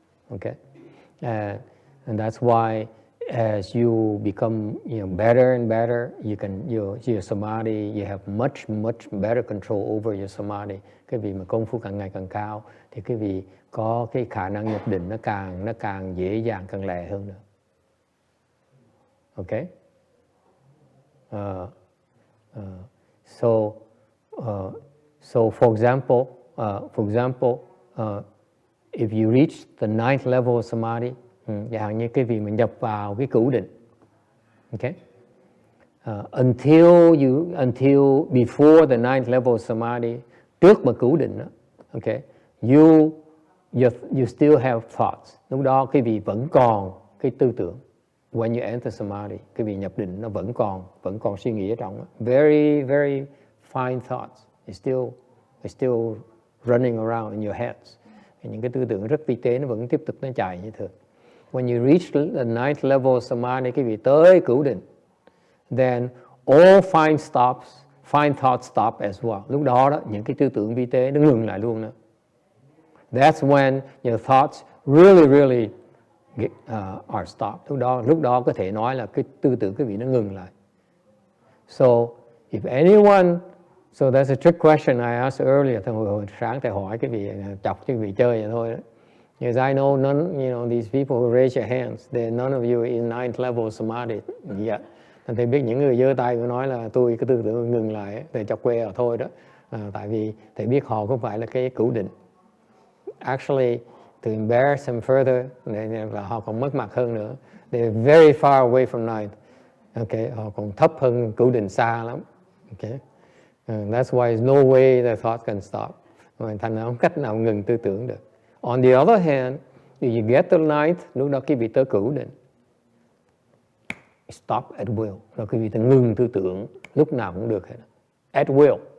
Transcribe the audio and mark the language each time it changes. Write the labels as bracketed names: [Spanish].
[English] Okay, and that's why as you become better and better, your samadhi, you have much better control over your samadhi. [Vietnamese] Cái vị mà công phu càng ngày càng cao thì cái vị có cái khả năng nhập định nó càng dễ dàng, càng lẹ hơn nữa. [English] Okay, so for example, if you reach the 9th level of samadhi, [Vietnamese] chẳng hạn như cái vị mà nhập vào cái cửu định, [English] okay, until before the 9th level of samadhi, [Vietnamese] trước mà cửu định đó, [English] okay, you still have thoughts. [Vietnamese] Lúc đó cái vị vẫn còn cái tư tưởng, [English] when you enter Samadhi, [Vietnamese] quý vị nhập định nó vẫn còn suy nghĩ ở trong đó. [English] Very, very fine thoughts. It's still running around in your heads. [Vietnamese] Những cái tư tưởng rất vi tế nó vẫn tiếp tục nó chạy như thường. [English] When you reach the ninth level of Samadhi, [Vietnamese] quý vị tới cửu định, [English] then all fine thoughts stop as well. [Vietnamese] Lúc đó những cái tư tưởng vi tế nó ngừng lại luôn đó. [English] That's when your thoughts really are stopped. [Vietnamese] Lúc đó có thể nói là cái tư tưởng quý vị nó ngừng lại. [English] So if anyone, so that's a trick question I asked earlier. [Vietnamese] Hồi sáng thầy hỏi cái vị chọc cái vị chơi vậy thôi đó. [English] Because I know none, these people who raise your hands, none of you in ninth level Samadhi yet. [Vietnamese] Thầy biết những người giơ tay của nói là tôi cái tư tưởng ngừng lại, thầy chọc quê ở thôi đó. Tại vì thầy biết họ không phải là cái cửu định. [English] Actually, to embarrass them further, [Vietnamese] là họ còn mất mặt hơn nữa. [English] They're very far away from ninth. [Vietnamese] Okay, họ còn thấp hơn cửu định xa lắm. [English] Okay, that's why there's no way the thought can stop. [Vietnamese] Thành ra không cách nào ngừng tư tưởng được. [English] On the other hand, if you get to ninth, [Vietnamese] lúc đó quý vị tới cửu định, [English] stop at will. [Vietnamese] Rồi quý vị ta ngừng tư tưởng lúc nào cũng được hết. [English] At will.